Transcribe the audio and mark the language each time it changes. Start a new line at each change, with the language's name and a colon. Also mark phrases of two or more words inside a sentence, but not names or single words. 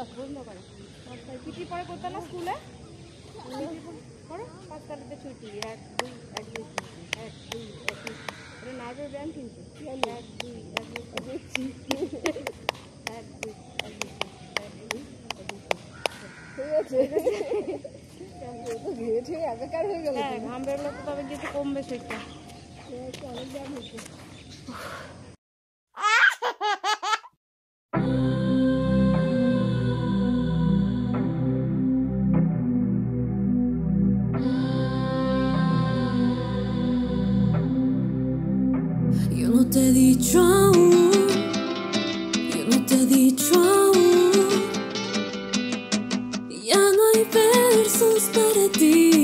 Bangla: বন্ধ করো ছুটি পরে করতে না স্কুলে করো 5 তারিখে ছুটি 1 2 1 2 1 2 1 2 এটা নার্ভের ব্যায়াম কিন্তু 1 2 1 2 দেখছি 1 2 1 2 ঠিক আছে তো ঘিরে ঠেয়ে একাকার হয়ে গেল হ্যাঁ ঘাম বেরোলে তো তবে কিছু কমবে সেটা অনেক ব্যায়াম হচ্ছে
Spanish: Yo no te he dicho aún, yo no te he dicho aún, ya no hay versos para ti.